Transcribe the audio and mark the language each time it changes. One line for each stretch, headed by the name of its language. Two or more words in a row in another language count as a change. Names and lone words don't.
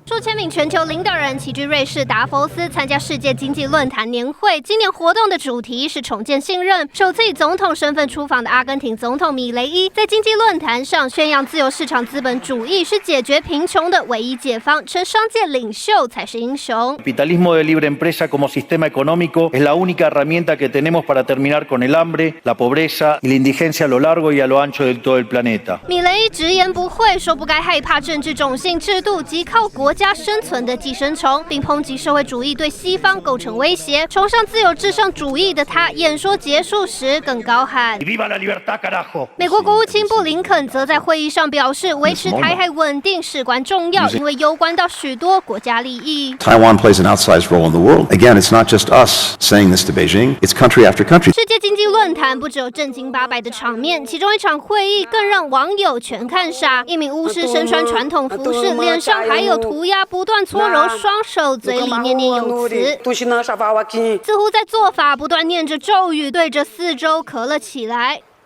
Chinese: 数千名全球领导人齐聚瑞士达佛斯参加世界经济论坛年会。今年活动的主题是重建信任。首次以总统身份出访的阿根廷总统米雷伊在经济论坛上宣扬自由市场资本主义是解决贫穷的唯一解方，称商界领袖才是英雄。
Spanish: Capitalismo de libre empresa como sistema económico es la única herramienta que tenemos para terminar con el hambre, la pobreza y la indigencia a lo largo y a lo ancho de todo el planeta.
Chinese: 米雷伊直言不讳，说不该害怕政治种姓制度及靠国家生存的寄生虫，并抨击社会主义对西方构成威胁。崇尚自由至上主义的他，演说结束时更高喊
Spanish: ¡Viva la libertad, carajo!
Chinese: 美国国务卿布林肯则在会议上表示，维持台海稳定事关重要，因为攸关到许多国家利益。
English: Taiwan plays an outsized role in the world. Again, it's not just us saying this to Beijing, it's country after country.
Chinese: 世界经济论坛不只有正经八百的场面，其中一场会议更让网友全看傻。一名巫师身穿传统服饰，脸上还有涂鸦，不断搓揉双手，嘴里念念有词，似乎在做法，不断念着咒语，对着四周咳了起来。